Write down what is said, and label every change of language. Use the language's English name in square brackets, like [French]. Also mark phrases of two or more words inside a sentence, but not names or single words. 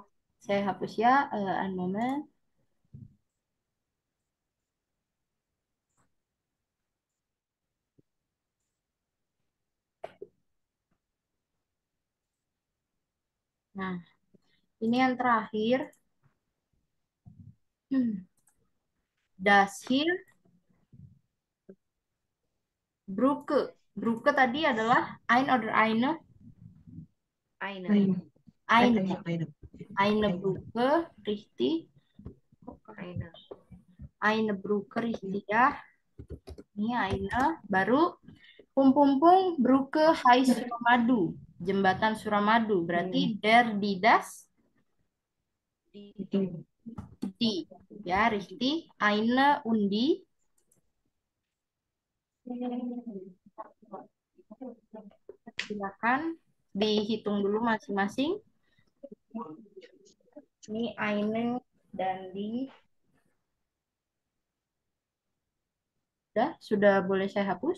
[Indonesian] saya hapus ya. [German] Un moment. [Indonesian] Nah, ini yang terakhir. [German] Das hier Brücke. Brücke [Indonesian] tadi adalah [German] ein oder eine? Eine. Eine Brücke, richtig. Eine. Eine Brücke, richtig ya. Ini eine. [Indonesian] Baru pum pum pum [German] Brücke heißt [Indonesian] Suramadu. Jembatan Suramadu. Berarti [German] der die das Di. die. Ya, richtig. Eine und die. [Indonesian] Silakan dihitung dulu masing-masing. Ini eine dan di. Sudah boleh saya hapus?